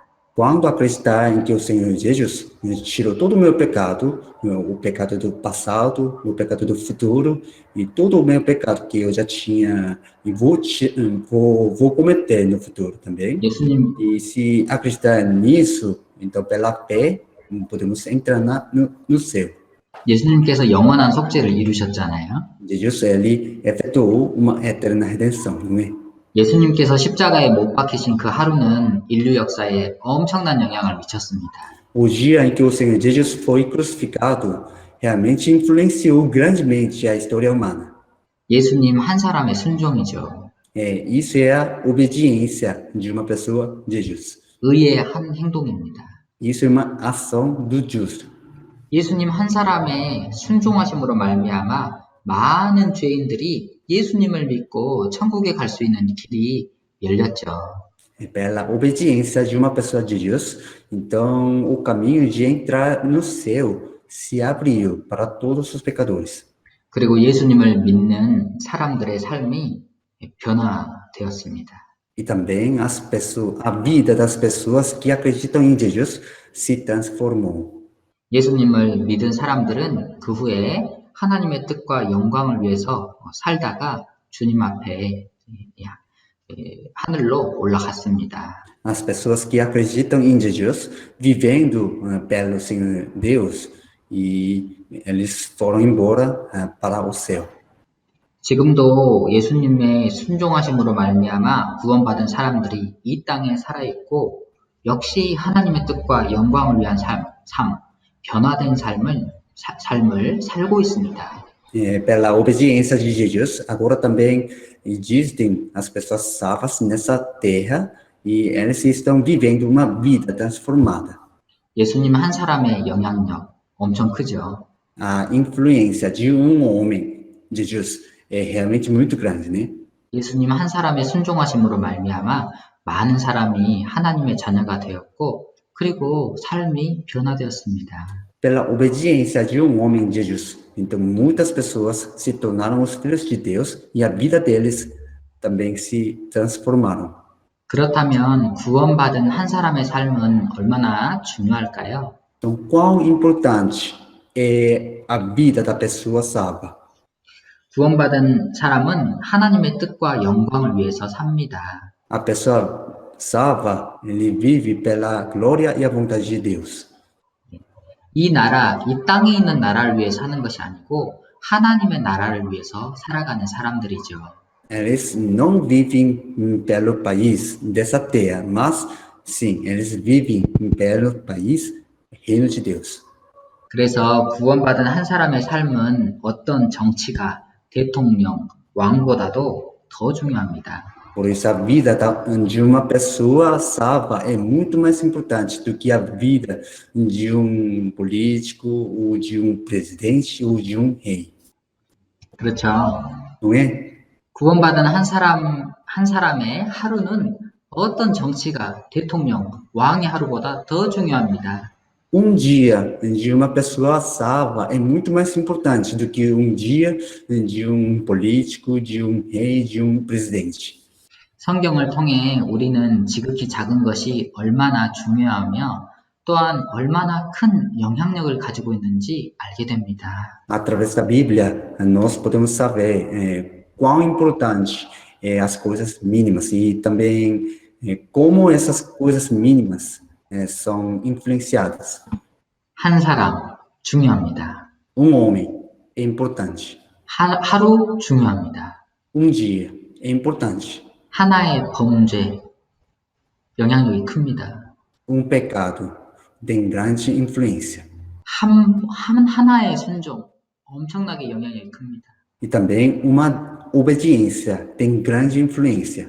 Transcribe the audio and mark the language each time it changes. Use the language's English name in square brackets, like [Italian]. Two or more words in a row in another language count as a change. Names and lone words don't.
[Portuguese] Quando acreditar em que o Senhor Jesus tirou todo o meu pecado, o pecado do passado, o pecado do futuro e todo o meu pecado que eu já tinha e vou cometer no futuro também. [Korean] 예수님, [Portuguese] E se acreditar nisso, então pela fé podemos entrar no céu. [Korean] 예수님께서 영원한 속죄를 이루셨잖아요. [Portuguese] Jesus ele efetuou uma eterna redenção, não é? [Korean] 예수님께서 십자가에 못 박히신 그 하루는 인류 역사에 엄청난 영향을 미쳤습니다. [Portuguese] O dia em que o Senhor Jesus foi crucificado realmente influenciou grandemente a história humana. [Korean] 예수님 한 사람의 순종이죠. [Portuguese] Isso é a obediência de uma pessoa de Jesus. [Korean] 의의 한 행동입니다. [Portuguese] Isso é uma ação do justo. [Korean] 예수님 한 사람의 순종하심으로 말미암아 많은 죄인들이 예수님을 믿고 천국에 갈 수 있는 길이 열렸죠. [Portuguese] Pela obediência de uma pessoa de Deus, então o caminho de entrar no céu se abriu para todos os pecadores. [Korean] 그리고 예수님을 믿는 사람들의 삶이 변화되었습니다. [Portuguese] E também a vida das pessoas que acreditam em Jesus se transformou. [Korean] 예수님을 믿은 사람들은 그 후에 하나님의 뜻과 영광을 위해서 살다가 주님 앞에 하늘로 올라갔습니다. [Portuguese] As pessoas que acreditam em Jesus, vivendo pelo Senhor Deus, e eles foram embora para o céu. [Korean] 지금도 예수님의 순종하심으로 말미암아 구원받은 사람들이 이 땅에 살아있고 역시 하나님의 뜻과 영광을 위한 삶, 변화된 삶을 살고 있습니다. [Portuguese] Pela obediência de Jesus, agora também existem as pessoas salvas nessa terra e elas estão vivendo uma vida transformada. [Korean] 예수님 한 사람의 영향력 엄청 크죠. [Portuguese] A influência de homem, Jesus, é realmente muito grande, né? [Korean] 예수님 한 사람의 순종하심으로 말미암아 많은 사람이 하나님의 자녀가 되었고 그리고 삶이 변화되었습니다. [Portuguese] Pela obediência de homem, Jesus, então muitas pessoas se tornaram os filhos de Deus e a vida deles também se transformaram. [Korean] 그렇다면 구원받은 한 사람의 삶은 얼마나 중요할까요? [Portuguese] Então, quão importante é a vida da pessoa salva? [Korean] 구원받은 사람은 하나님의 뜻과 영광을 위해서 삽니다. [Portuguese] A pessoa salva, ele vive pela glória e a vontade de Deus. [Korean] 이 나라, 이 땅에 있는 나라를 위해 사는 것이 아니고 하나님의 나라를 위해서 살아가는 사람들이죠. [Portuguese] Eles não vivem pelo país dessa terra, mas sim, eles vivem pelo país, reino de Deus. [Korean] 그래서 구원받은 한 사람의 삶은 어떤 정치가, 대통령, 왕보다도 더 중요합니다. [Portuguese] Por isso, a vida de uma pessoa salva é muito mais importante do que a vida de político, ou de presidente, ou de rei. [Korean] 그렇죠. [Portuguese] Não é? [Korean] 구원받은 한 사람의 하루는 어떤 정치가, 대통령, 왕의 하루보다 더 중요합니다. [Portuguese] Dia de uma pessoa salva é muito mais importante do que dia de político, de rei, de presidente. [Korean] 성경을 통해 우리는 지극히 작은 것이 얼마나 중요하며 또한 얼마나 큰 영향력을 가지고 있는지 알게 됩니다. [Portuguese] Através da Bíblia, nós podemos saber quão importante as coisas mínimas e também como essas coisas mínimas são influenciadas. [Korean] 한 사람 중요합니다. [Portuguese] Homem é importante. [Korean] 하루 중요합니다. [Portuguese] Dia é importante. [Korean] 하나의 범죄 영향력이 큽니다. [Portuguese] Pecado tem grande influência. [Korean] 하나의 순종 엄청나게 영향력이 큽니다. [Portuguese] E também uma obediência tem grande influência.